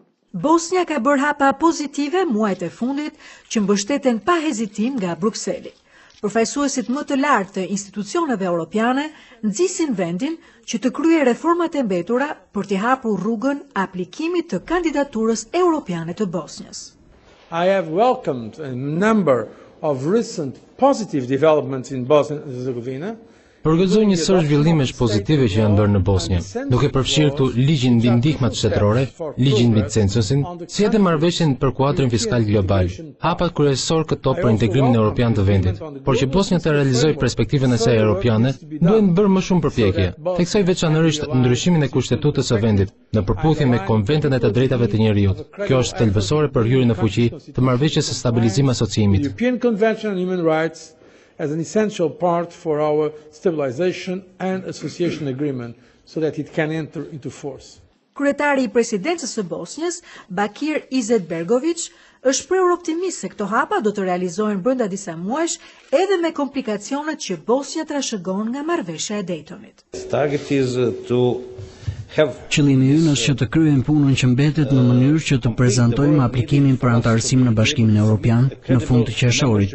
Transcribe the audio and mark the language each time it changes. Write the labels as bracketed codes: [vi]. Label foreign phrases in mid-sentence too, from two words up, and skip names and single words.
[sq] Bosnia ka bërë hapa pozitive muajt e fundit që mbështeten pa hezitim nga Brukseli. Përfaqësuesit më të lartë të institucioneve europiane nxisin vendin që të kryejë reformat e mbetura për t'i hapur rrugën aplikimit të kandidaturës europiane të Bosnjës. [en] I have welcomed a number of recent positive developments in Bosnia and Herzegovina. [sq] Përgëzoj një sër zhvillimesh pozitive që janë bërë në Bosnjë, duke përfshirë këtu ligjin mbi ndihmat shtetërore, ligjin mbi censusin, si edhe marrëveshjen për kuadrin fiskal global, hapat kryesor këto për integrimin evropian të vendit. Por që Bosnja të realizojë perspektivën e saj europiane, duhen bërë më shumë përpjekje. Theksoj veçanërisht ndryshimin e kushtetutës së vendit në përputhje me Konventin e të drejtave të njerëzit. Kjo është thelbësore për hyrjen në fuqi të marrëveshjes së stabilizim asociimit. [en] As an essential part for our stabilization and association agreement so that it can enter into force. [sq] Kryetari I presidencës së Bosnjës, Bakir Izetbegović, është shprehur optimist se këto hapa do të realizohen brenda disa muajsh edhe me komplikacionet që Bosnja trashëgon nga marrëveshja e Daytonit. Qëllimi ynë është që të kryejmë punën që mbetet në mënyrë që të prezantojmë aplikimin për anëtarësim në Bashkimin Evropian në fund të qershorit.